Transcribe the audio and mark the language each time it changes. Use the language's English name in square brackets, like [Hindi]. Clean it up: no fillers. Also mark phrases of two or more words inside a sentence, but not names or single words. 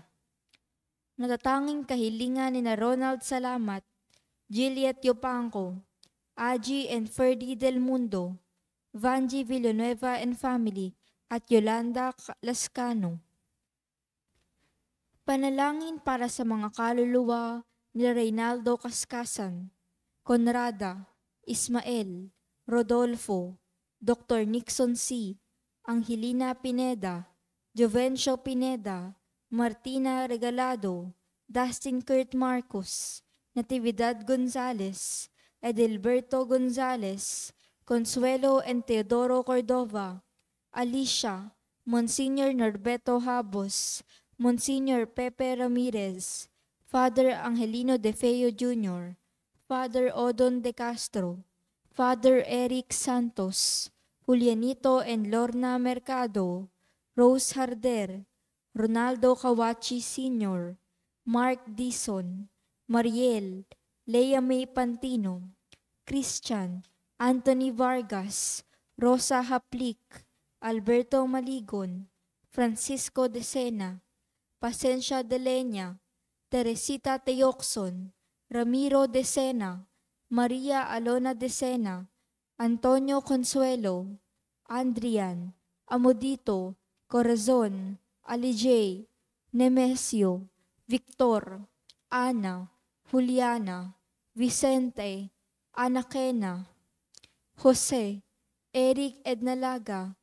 [Filipino] Natatanging kahilingan ni na Ronald Salamat, Juliet Yupanco, Aji and Ferdy Del Mundo, Vanji Villanueva [English] and family, [Filipino] at Yolanda Lascano. Panalangin para sa mga kaluluwa ni Reynaldo Cascasan, Conrada, Ismael, Rodolfo, Dr. Nixon C., Angelina Pineda, Jovencio Pineda, Martina Regalado, Dustin Kurt Marcos, Natividad Gonzales, Edelberto Gonzales, Consuelo and Teodoro Cordova, Alicia, Monsignor Norberto Habos, Monsignor Pepe Ramirez, Father Angelino De Feo Jr., Father Odon De Castro, Father Eric Santos, Julianito and Lorna Mercado, Rose Harder, Ronaldo Kawachi Sr., Mark Dison, Mariel, Lea May Pantino, Christian, Anthony Vargas, Rosa Haplik, Alberto Maligon, Francisco De Sena, Pasencia de Leña, Teresita Teoxon, Ramiro De Sena, Maria Alona De Sena, Antonio Consuelo, Andrian, Amodito, Corazon, Alijay, Nemesio, Victor, Ana, Juliana, Vicente, Anakena, Jose, Eric Ednalaga,